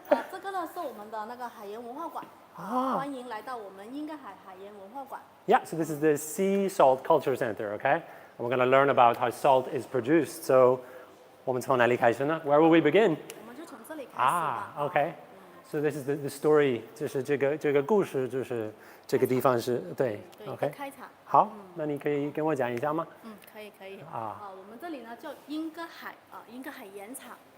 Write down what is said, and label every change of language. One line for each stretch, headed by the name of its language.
Chinese: 这个呢是我们的那个海盐文化馆。欢迎来到我们英格海海盐文化馆。
English: Yeah, so this is the Sea Salt Culture Center, okay? And we're going to learn about how salt is produced.
Chinese: So, 我们从哪里开始呢?
English: Where will we begin?
Chinese: 我们就从这里开始吧。
English: Okay. So this is the story.
Chinese: 就是这个故事，就是这个地方是对。对，开场。好，那你可以跟我讲一下吗？可以。我们这里呢叫英格海英格海盐场。